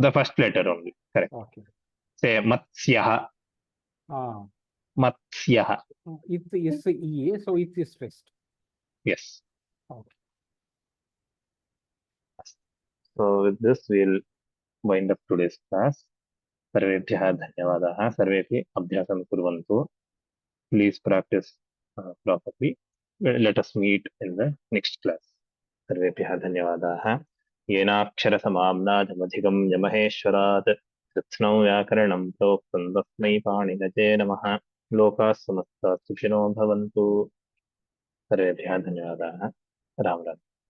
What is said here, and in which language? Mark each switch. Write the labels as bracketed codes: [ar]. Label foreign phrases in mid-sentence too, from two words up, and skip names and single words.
[en] The first letter only. Correct. Okay. Say Matsyaha. Matsyaha. It is E, so it is stressed. Yes. Okay. So with this, we'll wind up today's class. [sa] सर्वेभ्यः धन्यवादाः। सर्वेऽपि अभ्यासं कुर्वन्तु. [en] Please practice properly. Let us meet in the next class. [sa] सर्वेभ्यः धन्यवादाः. येनाक्षरसमाम्नादमधिगं यमहेश्वरात् कृत्स्नौ व्याकरणं प्रोक्तं तस्मै पाणिनये नमः. लोकाः समस्ताः सुखिनो भवन्तु. सर्वेभ्यः धन्यवादाः. राम राम.